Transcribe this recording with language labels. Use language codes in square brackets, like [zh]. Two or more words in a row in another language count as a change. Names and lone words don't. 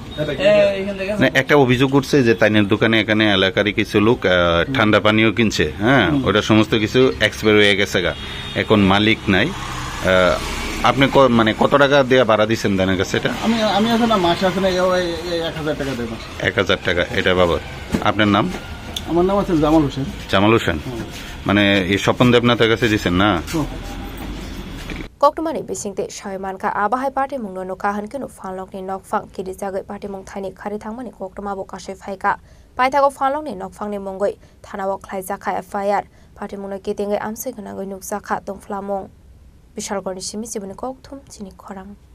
[bn] একটা অভিযোগ উঠছে যে তাইনের দোকানে এখানে এলাকারই কিছু লোক ঠান্ডা পানীয় কিনছে, হ্যাঁ, ওটা সমস্ত কিছু এক্সপায়ার হয়ে গেছে গা, এখন মালিক নাই। আপনি মানে কত টাকা দিয়ে ভাড়া দিচ্ছেন তাদের কাছে? এটা আমি আছে না, মাসে আছে না 1000 টাকা দেয়। 1000 টাকা এটা বাবদ। আপনার নাম? আমার নাম আছে জামাল হোসেন। জামাল হোসেন, মানে এই স্বপন দেবনাথের কাছে দিচ্ছেন না? [trp] Koktomani bisingte Shaimanka Abahai Party Mungno Kahan Kinu Fanlong ni Nokfang Kidi Jagai Party Mung Thani Khari Thangmani Koktoma Bo Kashe Phaika Paithago Fanlong ni Nokfang ni Mongoi Thanawok Khlai Jakha FIR Party Mungno Kitingai Amse Ganangoi Nukjaka Tongflamong Bishalgoni Simi Sibuni Kokthum Chini Khorang